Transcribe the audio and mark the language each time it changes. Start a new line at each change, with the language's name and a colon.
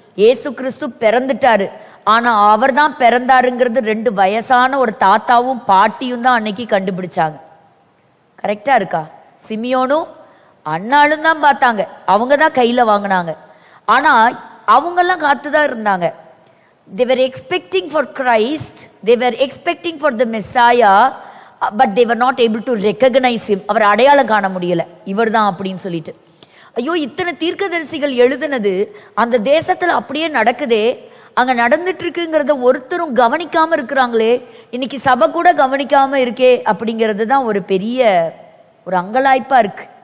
Tamil: இயேசு கிறிஸ்து பிறந்துட்டாரு. ஆனா அவர் தான் பிறந்தாருங்கிறது 2 வயசான ஒரு தாத்தாவும் பாட்டியும் தான் அன்னைக்கு கண்டுபிடிச்சாங்க. கரெக்டா இருக்கா? சிமியோனும் அண்ணாலும் தான் பார்த்தாங்க, அவங்க தான் கையில வாங்கினாங்க. ஆனா அவங்கெல்லாம் காத்துதான் இருந்தாங்க.
English: They were expecting for Christ, they were expecting for the Messiah, but they were not able to recognize him.
Tamil: அவர் அடையாளம் காண முடியல, இவர் தான் அப்படின்னு சொல்லிட்டு. ஐயோ, இத்தனை தீர்க்கதரிசிகள் எழுதுனது அந்த தேசத்துல அப்படியே நடக்குதே, அங்க நடந்துட்டு இருக்குங்கிறத ஒருத்தரும் கவனிக்காம இருக்கிறாங்களே, இன்னைக்கு சபை கூட கவனிக்காம இருக்கே அப்படிங்கிறது தான் ஒரு பெரிய ஒரு அங்கலாய்ப்பா இருக்கு.